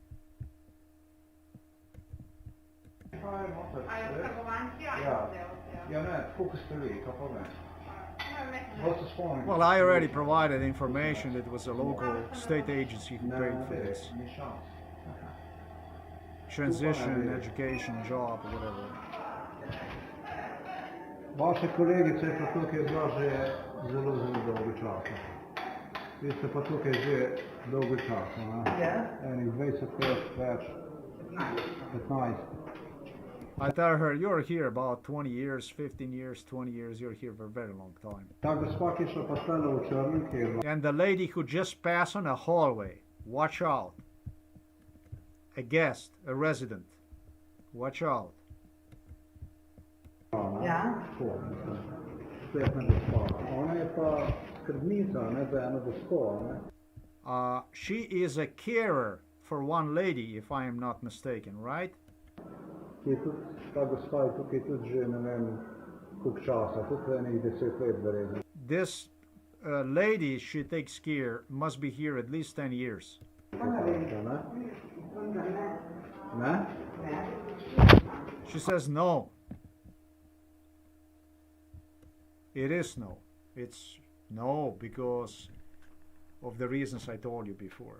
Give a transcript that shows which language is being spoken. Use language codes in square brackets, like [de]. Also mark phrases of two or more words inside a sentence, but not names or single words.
[en] Well, I already provided information. It was a local state agency who paid for this. Transition, education, job, whatever. [sl] Vaša kolegica je pa tukaj bila že zelo dolgo časa. Vi ste pa tukaj že dolgo časa, ne? Ja. Enih 20 let več, 15. [en] I tell her, you're here about 20 years, 15 years, 20 years, you're here for a very long time. [sl] Ta gospa, ki je šla pa tale v črnem, ki je bila. [en] And the lady who just passed on a hallway, watch out. A guest, a resident, watch out. [sl] Ja. Tako, spletna gospa. Ona je pa skrbnica, ne, za eno gospo, ne. [en] She is a carer for one lady, if I am not mistaken, right? [sl] Ki je tudi, ta gospa je tukaj tudi že, ne vem, koliko časa, tudi enih 10 let verjetno. [en] This lady she takes care must be here at least 10 years. [sl] Ne? Ne? [en] She says no. It is no. It's no because of the reasons I told you before.